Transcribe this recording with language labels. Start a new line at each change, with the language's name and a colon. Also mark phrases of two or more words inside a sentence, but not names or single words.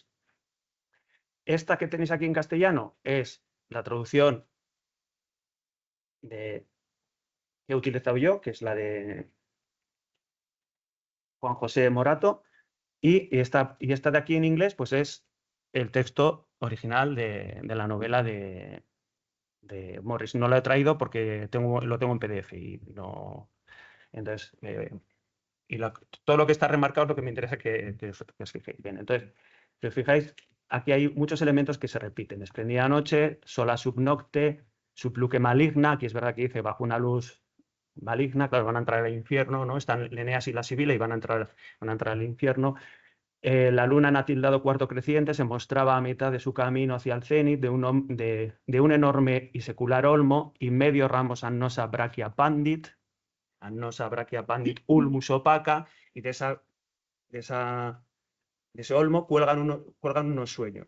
Spanish: Esta que tenéis aquí en castellano es la traducción que he utilizado yo, que es la de Juan José Morato, y esta de aquí en inglés pues es el texto original de la novela de Morris. No lo he traído porque lo tengo en PDF y no... Entonces, todo lo que está remarcado es lo que me interesa que os fijéis. Bien, entonces, si os fijáis, aquí hay muchos elementos que se repiten. Esplendida noche,
Latin: sola sub nocte, sub luce maligna,
Spanish: aquí es verdad que dice bajo una luz maligna, claro, van a entrar al infierno, ¿no? Están Eneas y la Sibila y van a entrar al infierno. La luna en atildado cuarto creciente se mostraba a mitad de su camino hacia el cenit de un enorme y secular olmo y medio
Latin: ramos annosa brachia pandit ulmus opaca,
Spanish: y de ese olmo cuelgan unos sueños.